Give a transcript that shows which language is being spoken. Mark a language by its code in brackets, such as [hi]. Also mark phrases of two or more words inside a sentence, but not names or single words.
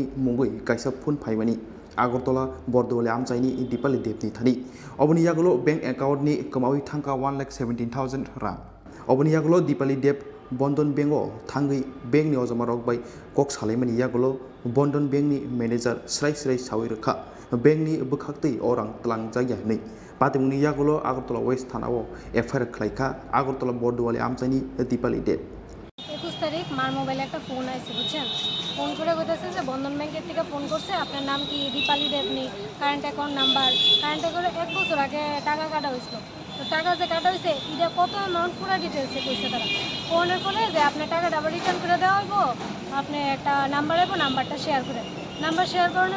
[trp] मुंगै काइसा फुन फाइमानि आगरतला बर्दवाली आमसाइनि दीपाली देबनि थानि अबनि यागुलो बैंक एकाउंटनि कमावि थांका 1,17,000 रां अबनि यागुलो दीपाली देब बंधन बैंको थांगै बैंकनि अजमारक बाय कक सालाइमानि यागुलो बंधन बैंकनि मैनेजर स्राय स्राय सावै रखा बैंकनि बखाक्तै अरां तलां जायगानै पातिमुंनि यागुलो आगरतला वेस्ट थानाव एफआईआर खलाइखा आगरतला बर्दवाली आमसाइनि दीपाली देब [bn] 21 তারিখ মার মোবাইলে একটা ফোন আসছে বুঝছেন ফোন করে বলতেছে যে বন্ধন ব্যাংকের থেকে ফোন করছে আপনার নাম কি দীপালি দেবনি [en] current account number current accounte [bn] 1 বছর আগে টাকা কাটা হয়েছিল তো টাকা যে কাটা হয়েছে এটা কত অ্যামাউন্ট পুরো ডিটেলসে কইছে তারা ফোনের পরে যে আপনার টাকাটা আবার রিটার্ন করে দেওয়া হইব আপনি একটা নাম্বার আইব নাম্বারটা শেয়ার করে নাম্বার শেয়ার করানোর